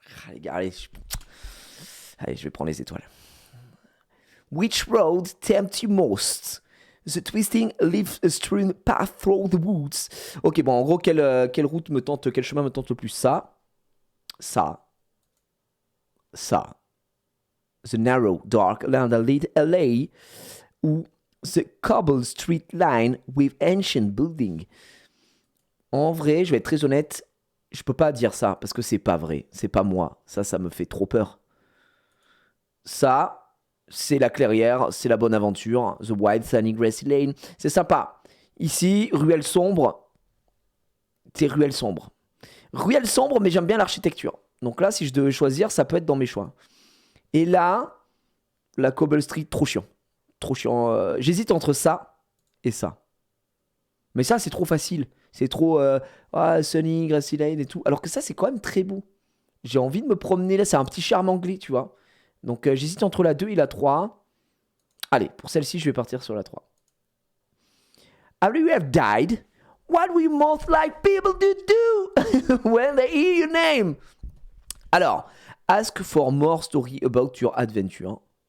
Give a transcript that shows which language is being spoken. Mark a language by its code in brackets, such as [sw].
[fr] Les gars, allez, je vais prendre les étoiles. [en] Which road tempts you most? The twisting, leaf-strewn path through the woods. [fr] Ok, bon, en gros, quelle route me tente, quel chemin me tente le plus? Ça. [en] The narrow, dark land that lead LA. [fr] Ou [en] the cobble street line with ancient building. [fr] En vrai, je vais être très honnête, je peux pas dire ça parce que c'est pas vrai, c'est pas moi. Ça me fait trop peur. Ça, c'est la clairière, c'est la bonne aventure. The Wild Sunny Grassy Lane, c'est sympa. Ici, ruelle sombre. C'est ruelle sombre. Ruelle sombre, mais j'aime bien l'architecture. Donc là, si je devais choisir, ça peut être dans mes choix. Et là, la Cobble Street, trop chiant. Trop chiant. J'hésite entre ça et ça. Mais ça, c'est trop facile. C'est trop Sunny, Grassy Lane et tout. Alors que ça, c'est quand même très beau. J'ai envie de me promener là. C'est un petit charme anglais, tu vois. Donc, j'hésite entre la 2 et la 3. Allez, pour celle-ci, je vais partir sur la 3. [en] After you have died, what will you most like people to do when they hear your name? [fr] Alors, [en] ask for more story about your adventure.